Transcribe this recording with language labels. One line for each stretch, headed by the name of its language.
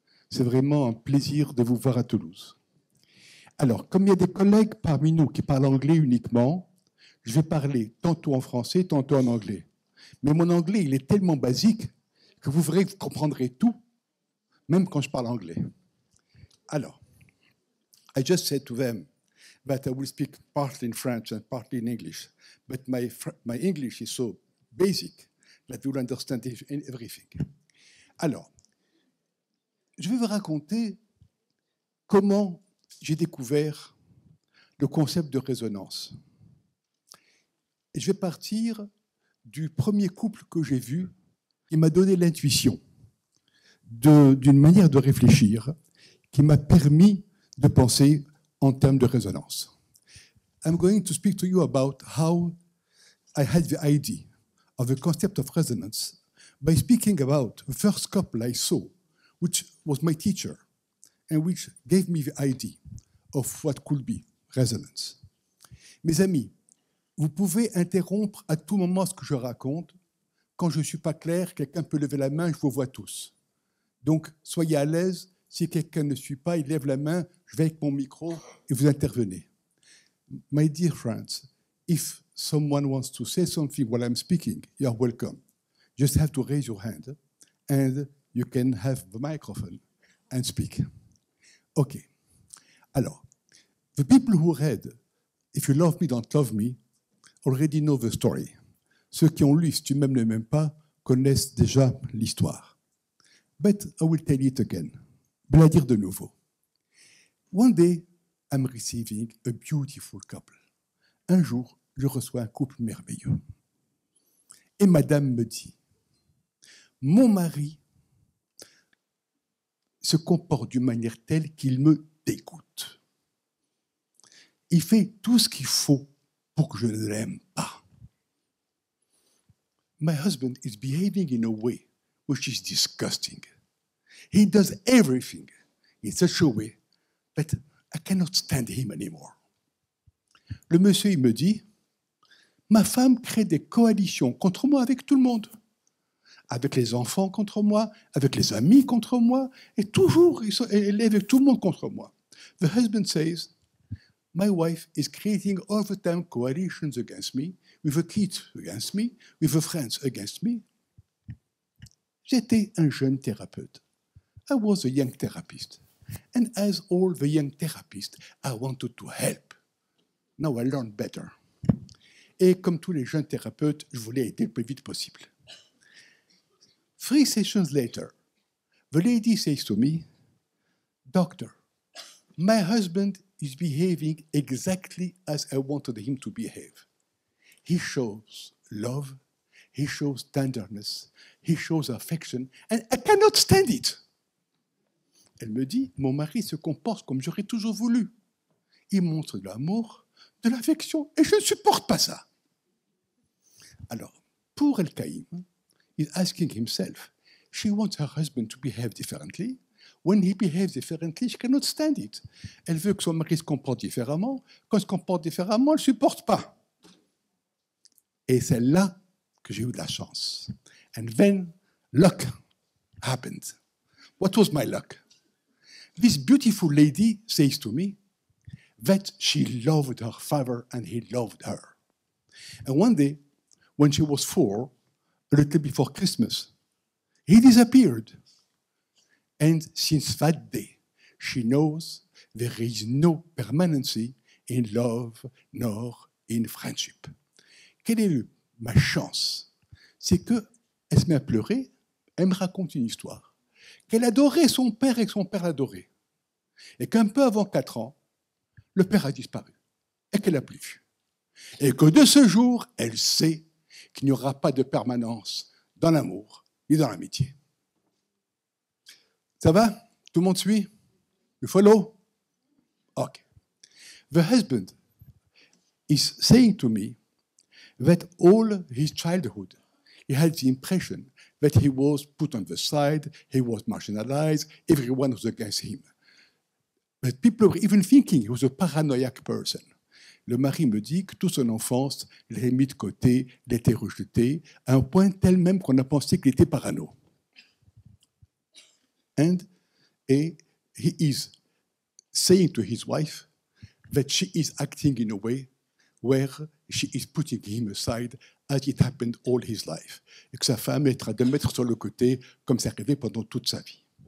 French: C'est vraiment un plaisir de vous voir à Toulouse. Alors, comme il y a des collègues parmi nous qui parlent anglais uniquement, je vais parler tantôt en français, tantôt en anglais. Mais mon anglais, il est tellement basique que vous verrez que vous comprendrez tout, même quand je parle anglais.
English: Alors, I just said to them that I will speak partly in French and partly in English, but my English is so basic that you will understand everything.
French: Alors, je vais vous raconter comment j'ai découvert le concept de résonance. Et je vais partir du premier couple que j'ai vu qui m'a donné l'intuition d'une manière de réfléchir qui m'a permis de penser en termes de résonance.
English: I'm going to speak to you about how I had the idea of the concept of resonance by speaking about the first couple I saw, which was my teacher, and which gave me the idea of what could be resonance.
French: Mes amis, vous pouvez interrompre à tout moment ce que je raconte. Quand je ne suis pas clair, quelqu'un peut lever la main, je vous vois tous. Donc, soyez à l'aise. Si quelqu'un ne suit pas, il lève la main, je vais avec mon micro et vous intervenez.
English: My dear friends, if someone wants to say something while I'm speaking, you're welcome. Just have to raise your hand and you can have the microphone and speak. Okay. Alors, the people who read If You Love Me, Don't Love Me already know the story.
French: Ceux qui ont lu Si tu m'aimes, ne m'aimes pas connaissent déjà l'histoire.
English: But I will tell it again.
French: Je vais la dire de nouveau.
English: One day, I'm receiving a beautiful couple.
French: Un jour, je reçois un couple merveilleux. Et madame me dit, mon mari se comporte d'une manière telle qu'il me dégoûte. Il fait tout ce qu'il faut pour que je ne l'aime pas.
English: My husband is behaving in a way which is disgusting. He does everything in such a way that I cannot stand him anymore.
French: Le monsieur, il me dit, ma femme crée des coalitions contre moi avec tout le monde. Avec les enfants contre moi, avec les amis contre moi, et toujours, elle est avec tout le monde contre moi.
English: The husband says, my wife is creating all the time coalitions against me, with the kids against me, with the friends against me.
French: J'étais un jeune thérapeute.
English: I was a young therapist. And as all the young therapists, I wanted to help. Now I learned better.
French: Et comme tous les jeunes thérapeutes, je voulais aider le plus vite possible.
English: 3 sessions later, the lady says to me, Doctor, my husband is behaving exactly as I wanted him to behave. He shows love, he shows tenderness, he shows affection, and I cannot stand it.
French: Elle me dit, mon mari se comporte comme j'aurais toujours voulu. Il montre de l'amour, de l'affection, et je ne supporte pas ça. Alors, pour
English: El-Kaïm, he's asking himself, she wants her husband to behave differently. When he behaves differently, she cannot stand it.
French: Elle veut que son mari se comporte différemment. Quand il se comporte différemment, elle ne supporte pas. Et c'est là que j'ai eu de la chance.
English: And then, luck happened. What was my luck? This beautiful lady says to me that she loved her father and he loved her. And one day, when she was 4, a little before Christmas, he disappeared. And since that day, she knows there is no permanency in love nor in friendship.
French: Quelle est ma chance? C'est qu'elle se met à pleurer, elle me raconte une histoire. Qu'elle adorait son père et que son père l'adorait. Et qu'un peu avant 4 ans, le père a disparu et qu'elle n'a plus vu. Et que de ce jour, elle sait qu'il n'y aura pas de permanence dans l'amour ni dans l'amitié. Ça va? Tout le monde suit?
English: You follow? Okay. The husband is saying to me that all his childhood, he had the impression that he was put on the side, he was marginalized, everyone was against him. But people were even thinking he was a paranoiac person.
French: Le mari me dit que toute son enfance, il l'avait mis de côté, il était rejeté, à un point tel même qu'on a pensé qu'il était parano.
English: And he is saying to his wife that she is acting in a way where she is putting him aside as it happened all his life.
French: Et que sa femme est en train de le mettre sur le côté comme c'est arrivé pendant toute sa vie.